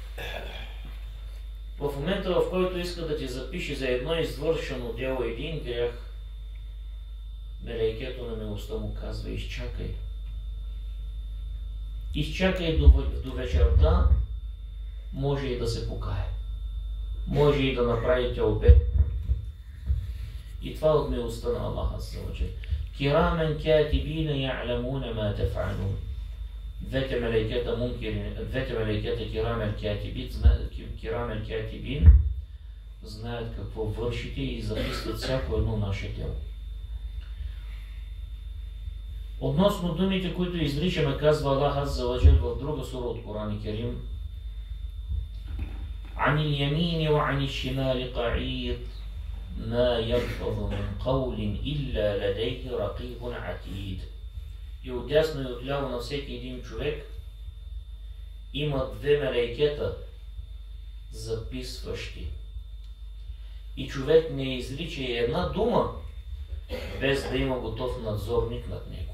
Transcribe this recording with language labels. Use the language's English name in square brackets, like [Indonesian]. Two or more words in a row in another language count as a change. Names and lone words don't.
[Bulgarian] В момента, в който иска да ти запише за едно извършено дело един грях, мелекето на милостта му казва: изчакай. Изчакай до вечерта, може и да се покае. Може и да направите обед. И това от милостта на Аллаха [Arabic] عز وجل. كراما كاتبين يعلمون ما تفعلون. [Bulgarian] Двете мелекета Кирамен катибин знаят какво вършите и записват всяко едно наше дело. Относно думите, които изричаме, казва Аллах [Arabic] عز وجل [Bulgarian] в друга сура от Коран Керим: [Arabic] عن اليمين وعن الشمال قعيد ما يلفظ من قول إلا لديه رقيب عتيد. [Bulgarian] И отдясно и отляво на всеки един човек има две мелекета записващи. И човек не изрича и една дума, без да има готов надзорник над него.